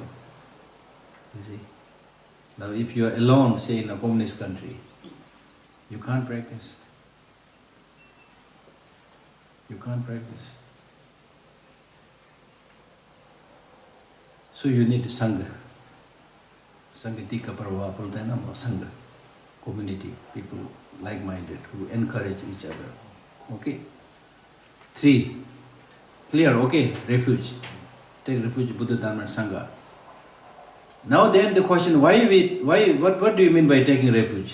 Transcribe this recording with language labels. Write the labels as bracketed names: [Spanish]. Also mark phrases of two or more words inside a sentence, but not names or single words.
[English] You see? Now if you're alone, say in a communist country, you can't practice. You can't practice. So you need Sangha. [Hindi] संगति का पर्व बोलता है ना, संघ. [English] Community, people like-minded who encourage each other. Okay? 3. Clear, okay? Refuge. Take refuge, Buddha, Dharma and Sangha. Now then the question, what do you mean by taking refuge?